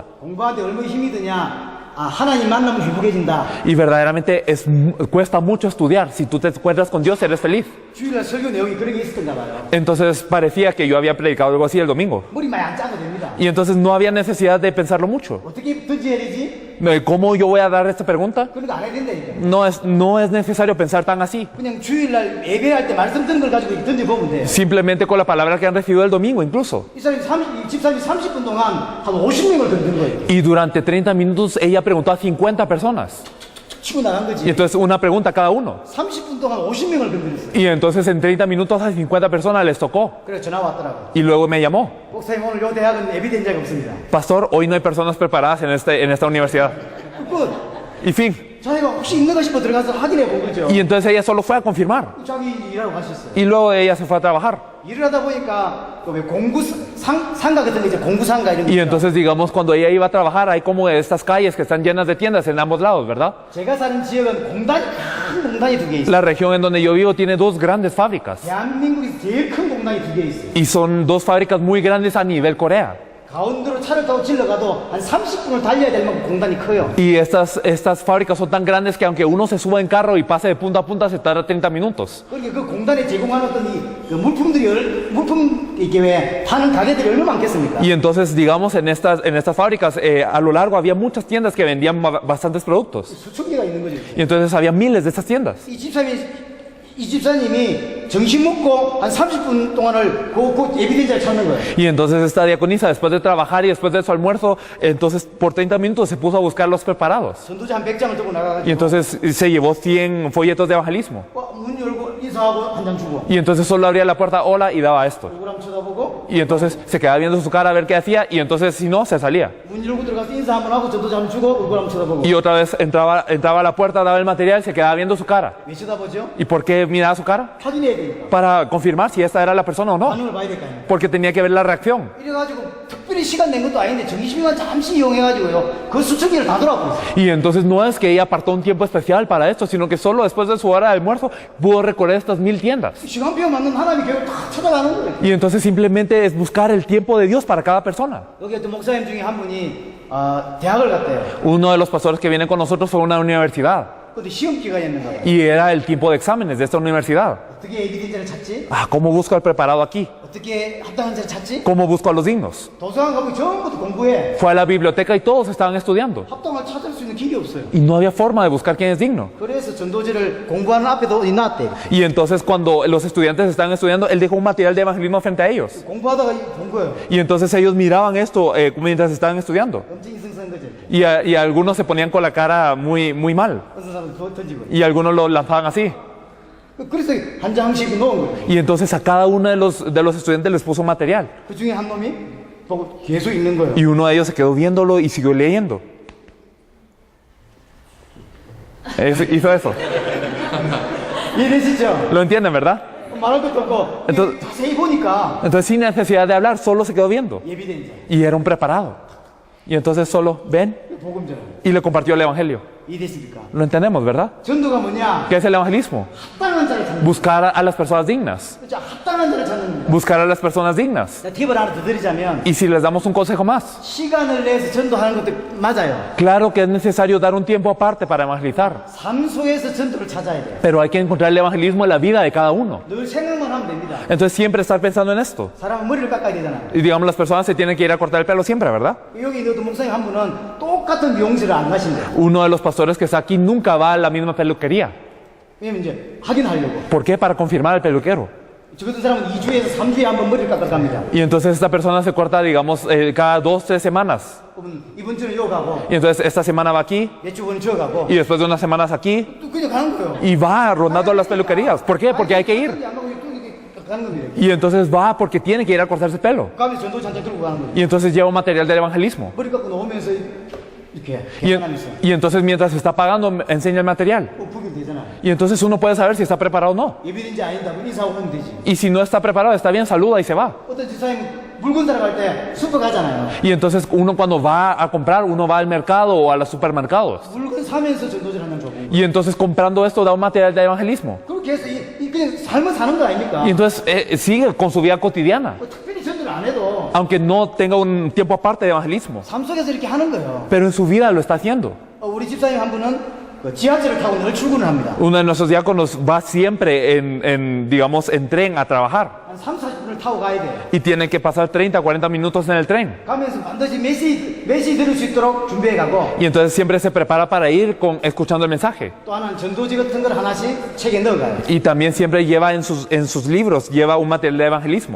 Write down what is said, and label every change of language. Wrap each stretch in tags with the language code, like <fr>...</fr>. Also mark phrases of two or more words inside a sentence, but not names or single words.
<ko>공부하는데 얼마나 힘이 드냐? 하나님 만나면 행복해진다.</ko> <es>Y verdaderamente cuesta mucho estudiar. Si tú te encuentras con Dios, eres feliz.</es> <ko>주일날 설교 내용이 그런 게 있었던가 봐요.</ko> <es>Entonces parecía que yo había predicado algo así el domingo.</es> <ko>머리 많이 안 짜도 됩니다.</ko> <es>Y entonces no había necesidad de pensarlo mucho.</es> <ko>어떻게 던져야 되지?</ko> <es>¿Cómo yo voy a dar esta pregunta?</es> <ko>그런 거 안 해야 된다니까.</ko> <es>No es necesario pensar tan así.</es> <ko>그냥 주일날 예배할 때 말씀 듣는 걸 가지고 던져보면 돼요.</ko> <es>Simplemente con la palabra que han recibido el domingo incluso.</es> <ko>이 집사님이 30분 동안 한 50명을 던진 거예요.</ko> <es>Y durante 30 minutos ella preguntó a 50 personas.</es> <ko>치고 나간</ko> <es>Y</es> <ko>거지.</ko> <es>entonces una pregunta a cada uno.</es> <ko>30분 동안 50명을 건드렸어요.</ko> <es>Y entonces en 30 minutos a 50 personas les tocó.</es> <ko>그래서 전화 왔더라고요.</ko> <es>Y luego me llamó.</es> <ko>목사님 오늘 요 대학은 예비된 자가 없습니다.</ko> <es>Pastor, hoy no hay personas preparadas en esta universidad.</es> <ko>끝.</ko> <es>Y fin.</es> <ko>자기가 혹시 있는가 싶어 들어가서 확인해 본 거죠.</ko> <es>Y entonces ella solo fue a confirmar.</es> <ko>자기 일하러 가셨어요.</ko> <es>Y luego ella se fue a trabajar.</es> <ko>일을 하다 보니까 왜 공구 상가 같은 데 이제 공구 상가 이런 거.</ko> <es>Y entonces, digamos, cuando ella iba a trabajar, hay como estas calles que están llenas de tiendas en ambos lados, ¿verdad?</es> <ko>제가 사는 지역은 큰 공단이 2개 있어요.</ko> <es>La región en donde yo vivo tiene dos grandes fábricas.</es> <ko>대한민국에서 제일 큰 공단이 2개 있어요.</ko> <es>Y son dos fábricas muy grandes a nivel Corea.</es> <ko>가운데로 차를 타고 질러가도 한 30분을 달려야 될 만큼 공단이 커요.</ko> <es>Y estas fábricas son tan grandes que aunque uno se suba en carro y pase de punta a punta, se tarda 30 minutos.</es> <ko>그러니까 그 공단에 제공하는 어떤 그 물품 이게 왜 파는 가게들이 얼마나 많겠습니까?</ko> <es>Y entonces, digamos, en estas fábricas, a lo largo había muchas tiendas que vendían bastantes productos.</es> <ko>수천 개가 있는 거죠.</ko> <es>Y entonces había miles de estas tiendas.</es> <ko>이 집사님이 점심 먹고 한 30분 동안을 그 예비된 자를 찾는 거예요.</ko> <es>Y entonces esta diaconisa, después de trabajar y después de su almuerzo, entonces por 30 minutos se puso a buscar los preparados.</es> <ko>전도자 한 100장을 들고 나가가지고</ko> <es>Y entonces se llevó 100 folletos de evangelismo.</es> <ko>문 열고 인사하고 한 장 주고</ko> <es>Y entonces solo abría la puerta, hola, y daba esto.</es> <ko>얼굴 한번 쳐다보고</ko> <es>Y entonces se quedaba viendo su cara a ver qué hacía, y entonces si no, se salía.</es> <ko>문 열고 들어가서 인사 한번 하고 전도자 한번 주고 얼굴 한번 쳐다보고</ko> <es>Y otra vez entraba a la puerta, daba el material, se quedaba viendo su cara.</es> <ko>왜 쳐다보죠?</ko> <es>¿Y por qué miraba su cara?</es> <ko>확인해야 되니까</ko> <es>Para confirmar si esta era la persona o no.</es> <ko>반응을 봐야 될 거 아니에요.</ko> <es>Porque tenía que ver la reacción.</es> <ko>이래가지고 특별히 시간 낸 것도 아닌데 점심시간 잠시 이용해가지고요 그 수천 개를 다 돌아보고 있어요.</ko> <es>Y entonces no es que ella apartó un tiempo especial para esto, sino que solo después de su hora de almuerzo pudo recorrer estas 1000 tiendas.</es> <ko>시간표 맞는 하나님이 결국 다 찾아가는 거예요.</ko> <es>Y entonces simplemente es buscar el tiempo de Dios para cada persona.</es> <ko>여기 어떤 목사님 중에 한 분이 대학을 갔대요.</ko> <es>Uno de los pastores que viene con nosotros fue a una universidad.</es> <ko>근데 시험 기간이었는가 봐요.</ko> <es>Y era el tiempo de exámenes de esta universidad.</es> <ko>어떻게 에비덴자를 찾지?</ko> <es>¿Cómo busco al preparado aquí?</es> <ko>어떻게 합당한 자를 찾지?</ko> <es>¿Cómo busco a los dignos?</es> <ko>도서관 가면 전부 다 공부해.</ko> <es>Fue a la biblioteca y todos estaban estudiando.</es> <ko>합당을 찾을 수 있는 길이 없어요.</ko> <es>Y no había forma de buscar quién es digno.</es> <ko>그래서 전도제를 공부하는 앞에도 놨대.</ko> <es>Y entonces cuando los estudiantes estaban estudiando, él dejó un material de evangelismo frente a ellos.</es> <ko>공부하다가 본 거예요.</ko> <es>Y entonces ellos miraban esto mientras estaban estudiando.</es> <ko>엄청 이승선 거죠.</ko> <es>Y algunos se ponían con la cara muy mal.</es> <ko>어떤 사람은 그거 던지고.</ko> <es>Y algunos lo lanzaban así.</es> <ko>그래서 한 장씩 넣은 거예요.</ko> <es>Y entonces a cada uno de los estudiantes les puso material.</es> <ko>그 중에 한 놈이 보고 계속 읽는 거예요.</ko> <es>Y uno de ellos se quedó viéndolo y siguió leyendo. Hizo eso.</es> <ko>이해되시죠?</ko> <es>¿Lo entienden, verdad?</es> <ko>말할 것도 없고</ko> <es>Entonces-</es> <ko>자세히 보니까</ko> <es>Entonces, sin necesidad de hablar, solo se quedó viendo.</es> <ko>예비된 자,</ko> <es>Y era un preparado. Y entonces solo ven</es> <ko>복음자.</ko> <es>y le compartió el evangelio.</es> <ko>이해됐습니까?</ko> <es>Lo entendemos, ¿verdad?</es> <ko>전도가 뭐냐?</ko> <es>¿Qué es el evangelismo?</es> <ko>합당한 자를 찾는</ko> <es>Buscar a las personas dignas.</es> <ko>거죠. 합당한 자를 찾는 겁니다.</ko> <es>Buscar a las personas dignas.</es> <ko>자, 팁을 하나 더 드리자면</ko> <es>Y si les damos un consejo más,</es> <ko>시간을 내서 전도하는 것도 맞아요.</ko> <es>claro que es necesario dar un tiempo aparte para evangelizar.</es> <ko>삶 속에서 전도를 찾아야 돼요.</ko> <es>Pero hay que encontrar el evangelismo en la vida de cada uno.</es> <ko>늘 생각만 하면 됩니다.</ko> <es>Entonces siempre estar pensando en esto.</es> <ko>사람은 머리를 깎아야 되잖아요.</ko> <es>Y digamos, las personas se tienen que ir a cortar el pelo siempre, ¿verdad?</es> <ko>여기 있는 목사님 한 분은 똑같은 미용실을 안 가신대요.</ko> <es>Uno de los pastores que está aquí nunca va a la misma peluquería.</es> <ko>왜냐면 이제 확인하려고.</ko> <es>¿Por qué? Para confirmar al peluquero.</es> <ko>저 같은 사람은 2주에서 3주에 한 번 머리를 깎아 갑니다.</ko> <es>Y entonces esta persona se corta, digamos, cada 2-3 semanas.</es> <ko>그러면 이번 주는 요 가고</ko> <es>Y entonces esta semana va aquí</es> <ko>내주 번은 저 가고</ko> <es>y después de unas semanas aquí</es> <ko>또 그냥 가는 거예요.</ko> <es>y va rondando las peluquerías. ¿Por qué? Porque hay que ir.</es> <ko>안 가고 또 이렇게 가는 겁니다.</ko> <es>Y entonces va porque tiene que ir a cortarse el pelo.</es> <ko>가면서 전도 잔뜩 들고 가는 거예요.</ko> <es>Y entonces lleva un material del evangelismo.</es> <ko>머리 깎고 나오면서 이렇게</ko> <es>Y,</es> <ko>계산하면서</ko> <es>y entonces mientras está pagando enseña el material.</es> <ko>보기 되잖아요.</ko> <es>Y entonces uno puede saber si está preparado o no.</es> <ko>예비된지 아니다. 뭐 인사하고 오면 되지.</ko> <es>Y si no está preparado, está bien, saluda y se va.</es> <ko>어떤 집사님 물건 사러 갈 때 슈퍼 가잖아요.</ko> <es>Y entonces uno cuando va a comprar, uno va al mercado o a los supermercados.</es> <ko>물건 사면서 전도질 하는 거고.</ko> <es>Y entonces comprando esto da un material de evangelismo.</es> <ko>그렇게 해서 그냥 삶을 사는 거 아닙니까?</ko> <es>Y entonces sigue con su vida cotidiana.</es> <ko>뭐 특별히 전도를 안 해도</ko> <es>Aunque no tenga un tiempo aparte de evangelismo.</es> <ko>삶 속에서 이렇게 하는 거예요.</ko> <es>Pero en su vida lo está haciendo.</es> <ko>우리 집사님 한 분은 그 지하철을 타고 늘 출근을 합니다.</ko> <es>Uno de nuestros diáconos va siempre digamos, en tren a trabajar.</es> <ko>한 3, 40분을 타고 가야 돼요.</ko> <es>Y tiene que pasar 30, 40 minutos en el tren.</es> <ko>가면서 반드시 메시지 들을 수 있도록 준비해 가고</ko> <es>Y entonces siempre se prepara para ir escuchando el mensaje.</es> <ko>또 하나는 전도지 같은 걸 하나씩 책에 넣어가요.</ko> <es>Y también siempre lleva en sus libros, lleva un material de evangelismo.</es>